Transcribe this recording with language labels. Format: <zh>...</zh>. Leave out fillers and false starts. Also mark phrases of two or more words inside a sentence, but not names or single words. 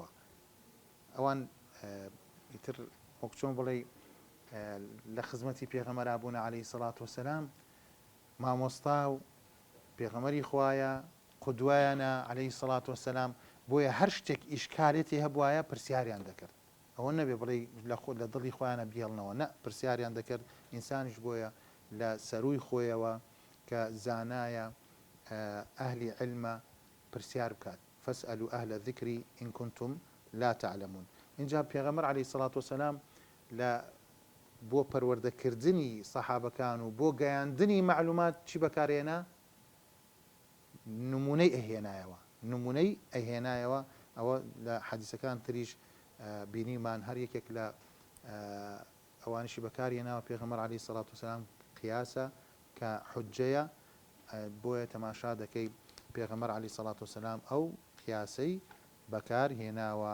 <ckb>ئەوان ئیتر وەک چۆن بڵێ لە خزمەتی پێغەمبەر بوون</ckb> <ar>عەلەیهی سەڵات وەسەلام،</ar> <ckb>مامۆستا و پێغەمبەری خوایە، قودوایانە</ckb> <ar>عەلەیهی سەڵات وەسەلام،</ar> <ckb>بۆیە هەر شتێک ئیشکالێتی هەبوایە پرسیاریان دەکرد. ئەوە نەبێ بڵێ لە دڵی خۆیانە بێڵنەوە، نە، پرسیاریان دەکرد. ئینسانیش بۆیە لە سەروی خۆیەوە کە زانایە ئەهلی علمە پرسیار بکات.</ckb> <ar>فاسألوا أهل الذكر إن كنتم لا تعلمون.</ar> <ckb>اینجا پێغەمبەر</ckb> <ar>عەلەیهی سەڵات وەسەلام</ar> <ckb>لە بۆ پەروەردەکردنی سەحابەکان و بۆ گەیاندنی معلومات چی بەکارهێنا؟ نمونەی ئەهێنایەوە، نمونەی ئەهێنایەوە. ئەوە لە حەدیسەکان تریش بینیمان، هەر یەکێک لە ئەوانشی بەکارهێناوە پێغەمبەر</ckb> <ar>عەلەیهی سەڵات وەسەلام</ar> <ckb>قیاسە کە حوجەیە، بۆیە تەماشا دەکەی پێغەمبەر</ckb> <ar>عەلەیهی سەڵات وەسەلام</ar> <ckb>ئەو قیاسەی بەکارهێناوە.</ckb>